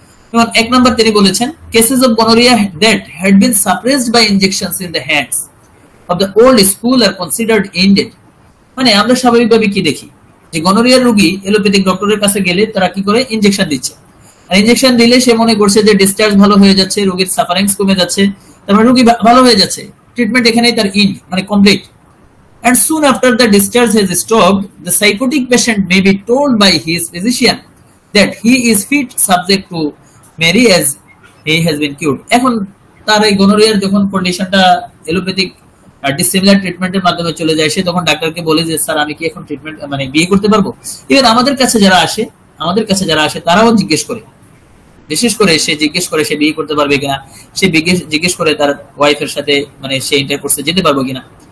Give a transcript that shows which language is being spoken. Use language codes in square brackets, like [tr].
[bn] যেমন 1 নম্বর তিনি বলেছেন, [en] Cases of gonorrhoea that had been suppressed by injections in the hands of the old school are considered ended. [bn] মানে আমরা স্বাভাবিকভাবে কি দেখি যে গনোরিয়ার রোগী এলোপ্যাথিক ডক্টরের কাছে গেলে তারা কি করে, ইনজেকশন দিচ্ছে, আর ইনজেকশন দিলে সে মনে করছে যে ডিসচার্জ ভালো হয়ে যাচ্ছে, রোগীর সাফারিংস কমে যাচ্ছে, তারপর রোগী ভালো হয়ে যাচ্ছে, ট্রিটমেন্ট এখানেই তার ইন্ড মানে complete. [en] And soon after the discharge has stopped, the psychotic patient may be told by his physician that he is fit subject to marry as he has been cured. [bn] এখন তার এই গনোরিয়ার যখন কন্ডিশনটা এলোপ্যাথিক ডিসিমিলার ট্রিটমেন্টের মাধ্যমে চলে যায়, সে তখন ডাক্তারকে বলে যে স্যার আমি কি এখন ট্রিটমেন্ট মানে বিয়ে করতে পারবো? ইভেন আমাদের কাছে যারা আসে তারাও জিজ্ঞেস করে, বিশেষ করে সে জিজ্ঞেস করে সে বিয়ে করতে পারবে কিনা, সে জিজ্ঞেস করে তার ওয়াইফের সাথে মানে সে ইন্টারকোর্সে যেতে পারবো কিনা।